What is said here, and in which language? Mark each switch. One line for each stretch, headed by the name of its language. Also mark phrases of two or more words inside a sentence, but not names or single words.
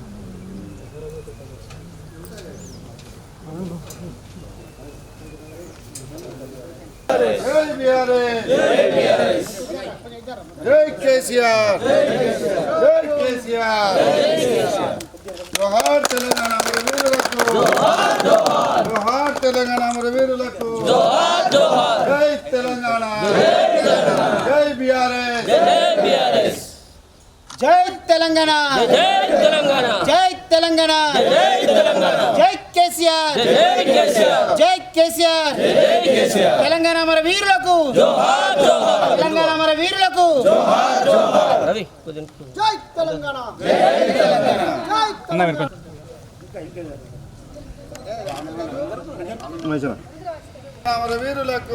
Telugu: జై బిహారీ। జై బిహారీ। జై కేసీఆర్। జై కేసీఆర్। జోహార్ తెలంగాణ మన వీరులకు జోహార్ జోహార్। జోహార్ తెలంగాణ మన వీరులకు జోహార్ జోహార్। జై తెలంగాణ। జై తెలంగాణ। జై బిహారీ। జై బిహారీ। జై తెలంగాణ। జై తెలంగాణ। జై తెలంగాణ। జై తెలంగాణ। జై కేసీఆర్। జై కేసీఆర్। జై కేసీఆర్। జై కేసీఆర్। తెలంగాణ మన వీరులకు జోహార్ జోహార్। తెలంగాణ మన వీరులకు జోహార్ జోహార్। రవి జై తెలంగాణ। జై తెలంగాణ। జై తెలంగాణ। మన వీరులకు